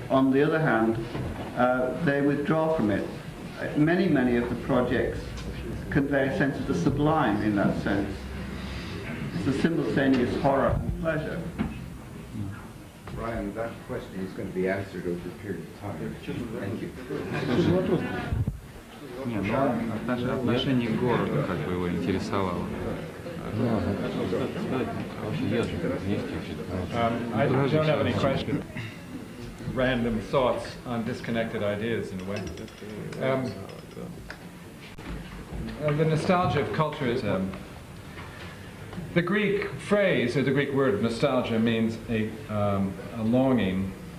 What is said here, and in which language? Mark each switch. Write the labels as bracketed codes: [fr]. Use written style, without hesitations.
[en] On the other hand, they withdraw from it. Many of the projects convey a sense of the sublime in that sense. It's a simultaneous horror and pleasure. Brian, that question is going to be answered over a period of time. Thank you. [ru] Нет, ну отношение к городу как бы его интересовало. [en] I don't have any question. Random thoughts on disconnected ideas in a way. The nostalgia of culture is the Greek phrase, or the Greek word nostalgia, means a longing